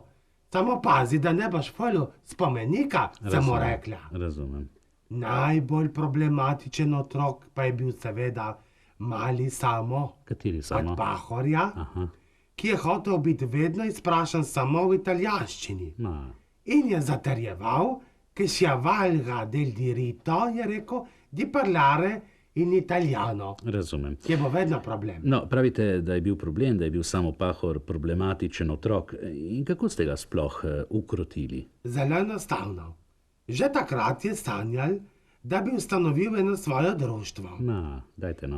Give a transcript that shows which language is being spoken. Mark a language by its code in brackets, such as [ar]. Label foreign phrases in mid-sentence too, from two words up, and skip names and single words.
[sl] Samo pazi, da ne boš folil spomenika, sem mu rekla. Razumem. Najbolj problematičen otrok pa je bil seveda mali Samo Kateri od samo? Pahorja, ki je hotel biti vedno izprašan samo v italijanščini. Ma, In je zaterjeval, [it] che si avvalga del diritto, [sl] je rekel, [it] di parlare in italiano, [sl] razumem. ki bo vedno problem. No, pravite, da je bil problem, da je bil Samo Pahor problematičen otrok. In kako ste ga sploh ukrotili? Zelo enostavno. Že takrat je sanjal, da bi ustanovil eno svoje društvo. Ma, dajte no.